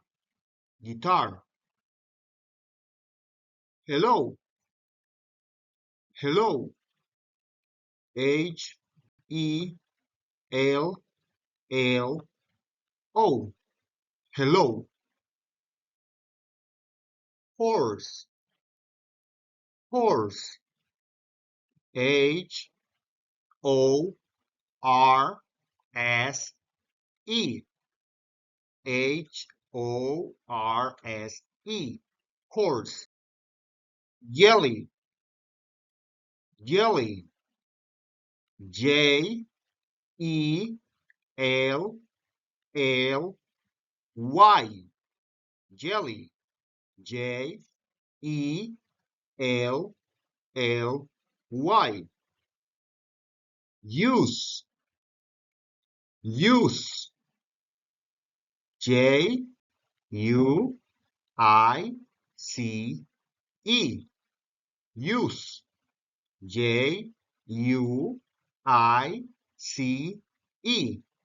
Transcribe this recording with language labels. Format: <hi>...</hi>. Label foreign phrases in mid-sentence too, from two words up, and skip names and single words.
<en>Guitar. Hello, hello. H, E, L, L, O. Hello. Horse, horse. H, O, R, S, E. H, O, R, S, E. Horse. Jelly, jelly. J, E, L, L, Y. Jelly. J, E, L, L, Y. Use, use. J, U, I, C, E. Use. J, U, I, C, E.</en>